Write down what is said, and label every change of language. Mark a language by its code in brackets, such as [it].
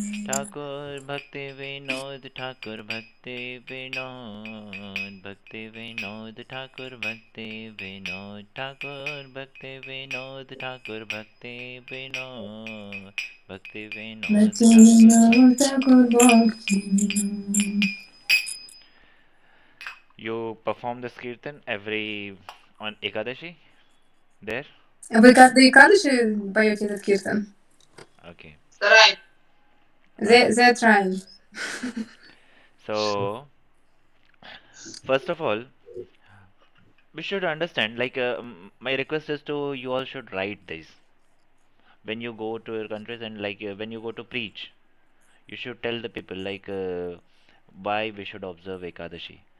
[hi] ठाकुर भक्ति विनोद ठाकुर भक्ति विनोद ठाकुर भक्ति विनोद ठाकुर भक्ति विनोद ठाकुर भक्ति विनोद भक्ति Vinod [en] You perform this kirtan every on Ekadashi there? [ru] Вы каждый Экадаши поете этот киртан? [en] Okay. They're trying. So, first of all, we should understand, like, my request is to you all should write this. When you go to your countries and like when you go to preach, you should tell the people like why we should observe Ekadashi.